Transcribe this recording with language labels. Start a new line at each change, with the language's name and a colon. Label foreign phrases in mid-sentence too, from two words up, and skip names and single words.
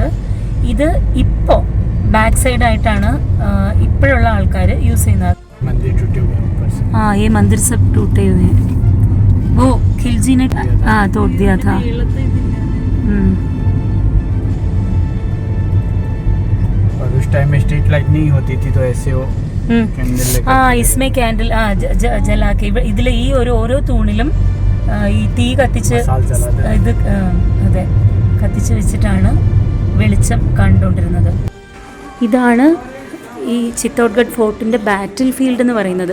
Malayalam: ഇത് ഇപ്പോൾ ബാക്ക് സൈഡായിട്ടാണ് ഇപ്പോഴുള്ള ആൾക്കാർ യൂസ് ചെയ്യുന്നത്.
Hindi: हाँ, ये मंदिर सब टूटे हुए हैं. वो खिलजी ने तोड़ दिया था. और उस टाइम में
English: street light
Hindi: नहीं होती थी तो ऐसे वो कैंडल आ इसमें कैंडल आ जलाके
Malayalam: ഇതിൽ ഈ ഓരോ തൂണിലും ഈ തീ കത്തിച്ച് ഇത് അതെ കത്തിച്ച് വെച്ചിട്ടാണ് വെളിച്ചം കണ്ടുകൊണ്ടിരുന്നത്. ഇതാണ് ഈ ചിത്തോഡ്ഗഡ് ഫോർട്ടിൻ്റെ
English: battle field
Malayalam: എന്ന് പറയുന്നത്.